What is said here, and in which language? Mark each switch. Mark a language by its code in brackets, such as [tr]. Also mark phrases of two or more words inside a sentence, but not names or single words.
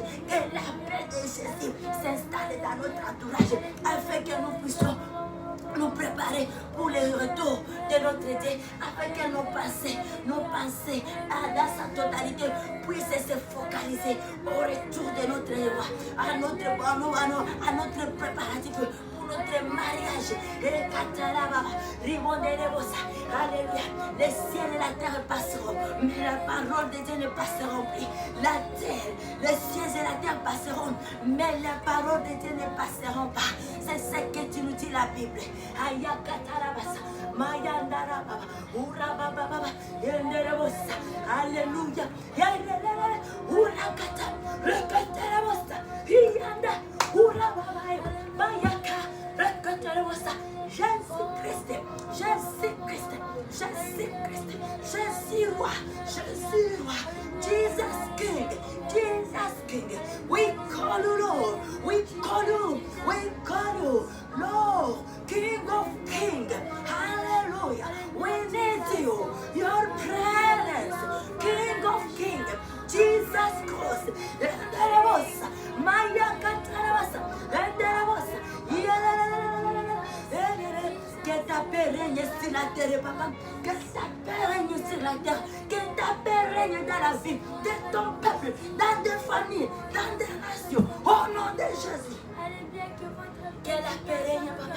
[fr] Que la paix de Jésus s'installe dans notre entourage afin que nous puissions nous préparer pour le retour de notre Dieu, afin que nos pensées dans sa totalité puissent se focaliser au retour de notre roi, à notre préparatif pour notre mariage. Alléluia. Les ciels et la terre passeront, mais la parole de Dieu ne passera plus. La terre, les cieux et la terre passeront, mais la parole de Dieu ne passeront pas. C'est ce que tu nous dis la Bible. Ayakatarabasa, Mayandarababa, Urabababa, Yenderebosa, Alléluia, Yenderebosa, Urakata, Rekatarabosa, Yanda, Urababa, Mayaka, Rekatarabosa, Jésus-Christ, Jésus-Christ, Jésus-Christ, Jésus roi, Jésus roi, [en] Jesus King, Jesus King. We call you Lord, we call you, Lord, King of Kings. Hallelujah. We need you, your presence, King of Kings, Jesus Christ. Maya Katarabasa, [fr] que ta paix règne sur la terre, papa. Que ta paix règne sur la terre. Que ta paix règne dans la vie de ton peuple, dans des familles, dans des nations. Au nom de Jésus. Que la paix règne, papa.